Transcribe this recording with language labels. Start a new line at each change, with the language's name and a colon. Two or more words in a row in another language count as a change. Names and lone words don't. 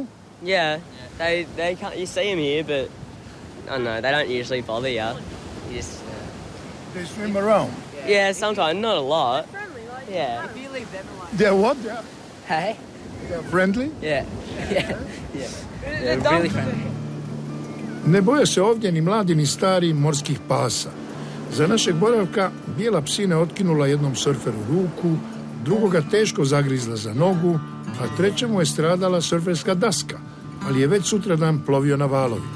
English: Yeah, they can't. You see them here, but I don't know. They don't usually bother you. You just. They swim around. Yeah, sometimes, not a lot. They're friendly, like, Yeah. If you leave them alone. They're what? Hey. They're friendly? Yeah. Yeah. They're really friendly.
Croatian: Ne boje se ovdje ni mladi ni stari morskih pasa. Za našeg boravka bijela psina je otkinula jednom surferu ruku, drugoga teško zagrizla za nogu, a trećemu je stradala surferska daska, ali je već sutradan plovio na valovima.